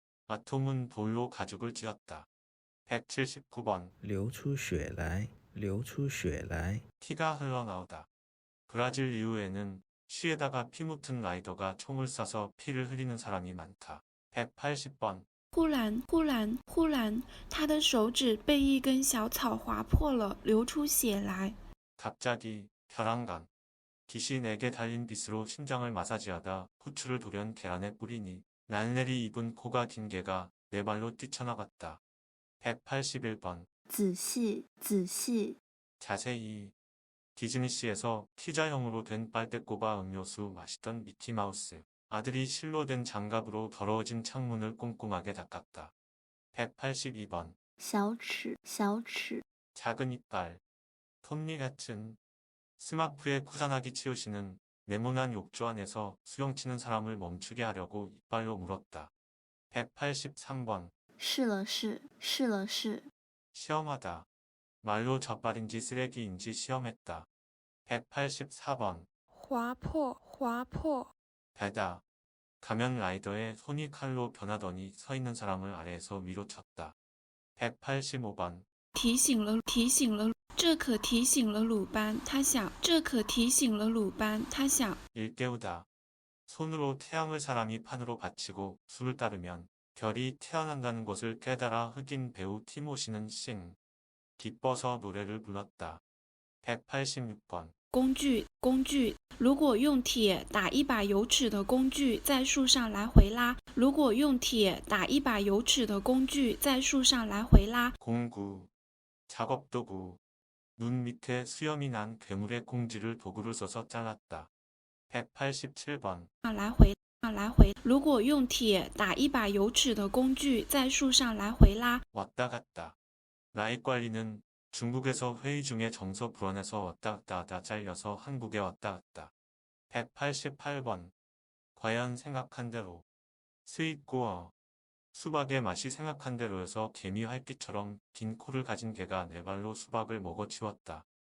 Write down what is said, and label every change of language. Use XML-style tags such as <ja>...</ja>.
<ko>아톰은 돌로 가죽을 찧었다. 179번.</ko> <zh>流出血来, 流出血来.</zh> <ko>피가 흘러나오다. 브라질 이후에는 시에다가 피 묻은 라이더가 총을 쏴서 피를 흘리는 사람이 많다. 180번.</ko> <zh>忽然，他的手指被一根小草划破了，流出血来。</zh> <ko>갑자기 벼랑간 기신에게 달린 빗으로 심장을 마사지하다 후추를 돌연 계란에 뿌리니 날내리 입은 코가 긴 개가 네 발로 뛰쳐나갔다. 181번</ko> <zh>仔细</zh> <ko>자세히 디즈니시에서 피자형으로 된 빨대꼬바 음료수 마시던 미키마우스. 아들이 실로 된 장갑으로 더러워진 창문을 꼼꼼하게 닦았다. 182번</ko> <zh>小齿</zh> <ko>작은 이빨. 톱니 같은 스마프의 쿠사나기 치요시는 네모난 욕조 안에서 수영치는 사람을 멈추게 하려고 이빨로 물었다. 183번</ko> <zh>试了试</zh> <ko>시험하다. 말로 젖발인지 쓰레기인지 시험했다. 184번</ko> <zh>划破</zh> <ko>배다. 가면 라이더의 손이 칼로 변하더니 서 있는 사람을 아래에서 위로 쳤다. 185번</ko> <zh>提醒了，这可提醒了鲁班，他想，这可提醒了鲁班，他想。</zh> <ko>일깨우다. 손으로 태양을 사람이 판으로 받치고 수를 따르면 별이 태어난다는 것을 깨달아 흑인 배우 티모시는 싱. 기뻐서 노래를 불렀다. 186번</ko> <zh>工具，如果用铁打一把有齿的工具在树上来回拉，如果用铁打一把有齿的工具在树上来回拉。</zh> <ko>공구, 작업도구, 눈 밑에 수염이 난 괴물의 꽁지를 도구를 써서 잘랐다. 187번</ko> <zh>来回，如果用铁打一把有齿的工具在树上来回拉。</zh> <ko>왔다 갔다. 라이 관리는 중국에서 회의 중에 정서 불안해서 왔다 갔다 하다 잘려서 한국에 왔다 갔다. 188번 과연 생각한 대로 스윗고어 수박의 맛이 생각한 대로여서 개미 활기처럼 긴 코를 가진 개가 네 발로 수박을 먹어치웠다.</ko>